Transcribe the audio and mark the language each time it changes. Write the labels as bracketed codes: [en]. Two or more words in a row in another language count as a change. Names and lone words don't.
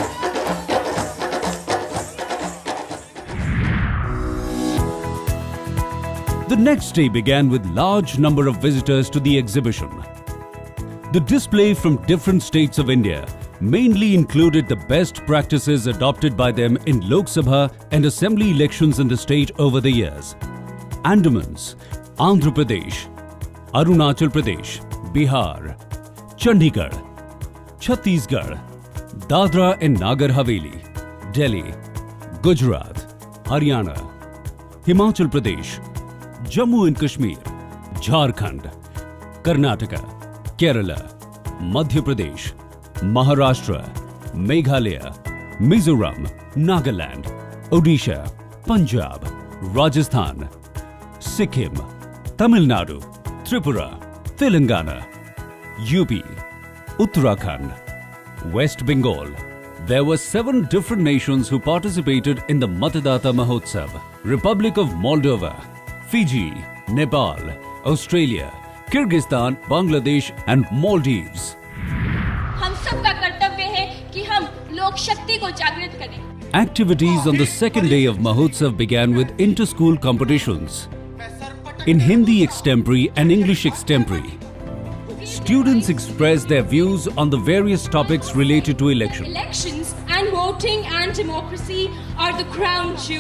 [en] The next day began with large number of visitors to the exhibition. The display from different states of India mainly included the best practices adopted by them in Lok Sabha and Assembly elections in the state over the years. Andamans, Andhra Pradesh, Arunachal Pradesh, Bihar, Chandigarh, Chhattisgarh, Dadra and Nagar Haveli, Delhi, Gujarat, Haryana, Himachal Pradesh, Jammu and Kashmir, Jharkhand, Karnataka, Kerala, Madhya Pradesh, Maharashtra, Meghalaya, Mizoram, Nagaland, Odisha, Punjab, Rajasthan, Sikkim, Tamil Nadu, Tripura, Telangana, UP, Uttarakhand, West Bengal. There were 7 different nations who participated in the Matadata Mahotsav: Republic of Moldova, Fiji, Nepal, Australia, Kyrgyzstan, Bangladesh and Maldives. [hi] हम सबका कर्तव्य है कि हम लोक शक्ति को जागृत करें. [en] Activities on the second day of Mahotsav began with inter-school competitions in Hindi extempore and English extempore. Students expressed their views on the various topics related to elections. Elections and voting and democracy are the crown jewel.